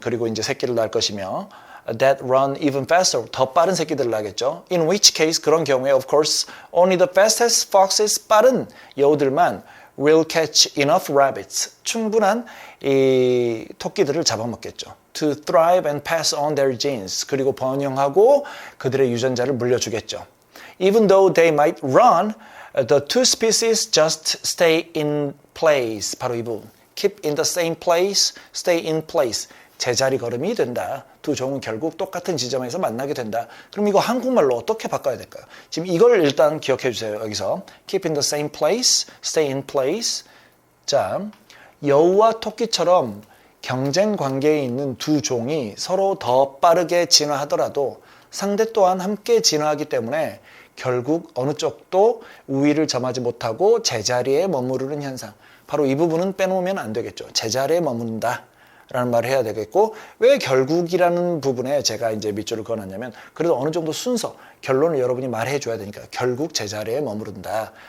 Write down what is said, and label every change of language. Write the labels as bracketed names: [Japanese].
[Korean] 그리고 이제 새끼를 낳을 것이며 [English] that run even faster. [Korean] 더 빠른 새끼들을 낳겠죠. [English] In which case [Korean] 그런 경우에 [English] of course only the fastest foxes [Korean] 빠른 여우들만 [English] will catch enough rabbits. [Korean] 충분한 이 토끼들을 잡아먹겠죠. [English] To thrive and pass on their genes. [Korean] 그리고 번영하고 그들의 유전자를 물려주겠죠. [English] Even though they might run, the two species just stay in place. [Korean] 바로 이 부분. [English] Keep in the same place, stay in place. [Korean] 제자리 걸음이 된다. 두 종은 결국 똑같은 지점에서 만나게 된다. 그럼 이거 한국말로 어떻게 바꿔야 될까요? 지금 이걸 일단 기억해 주세요. [English] 여기서 keep in the same place, stay in place. [Korean] 자, 여우와 토끼처럼 경쟁 관계에 있는 두 종이 서로 더 빠르게 진화하더라도 상대 또한 함께 진화하기 때문에 결국 어느 쪽도 우위를 점하지 못하고 제자리에 머무르는 현상. 바로 이 부분은 빼놓으면 안 되겠죠. 제자리에 머무른다. 라는 말을 해야 되겠고, 왜 결국이라는 부분에 제가 이제 밑줄을 그어놨냐면, 그래도 어느 정도 순서, 결론을 여러분이 말해 줘야 되니까, 결국 제자리에 머무른다.